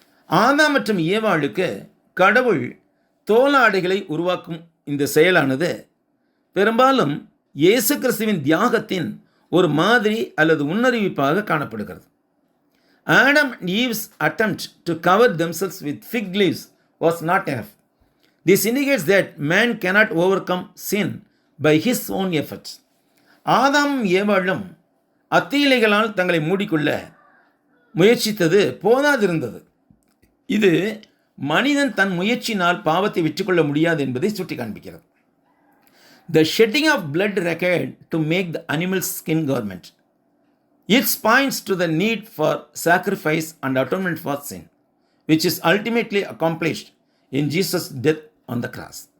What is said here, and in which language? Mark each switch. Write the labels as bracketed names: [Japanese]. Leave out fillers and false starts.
[Tamil] ஆதாம் மற்றும் ஏவாளுக்கு கடவுள் தோலாடைகளை உருவாக்கும் இந்த செயலானது பெரும்பாலும் இயேசு கிறிஸ்துவின் தியாகத்தின் ஒரு மாதிரி அல்லது முன்னறிவிப்பாக காணப்படுகிறது. [English] Adam and Eve's attempt to cover themselves with fig leaves was not enough. This indicates that man cannot overcome sin by his own efforts. [Tamil] ஆதாமும் ஏவாளும் அத்தீலைகளால் தங்களை மூடிக்கொள்ள முயற்சித்தது போதாதிருந்தது. இது மனிதன் தன் முயற்சியினால் பாவத்தை வெற்றிக்கொள்ள முடியாது என்பதை சுட்டி காண்பிக்கிறது. [English] The shedding of blood required to make the animal's skin garment. It points to the need for sacrifice and atonement for sin, which is ultimately accomplished in Jesus' death on the cross.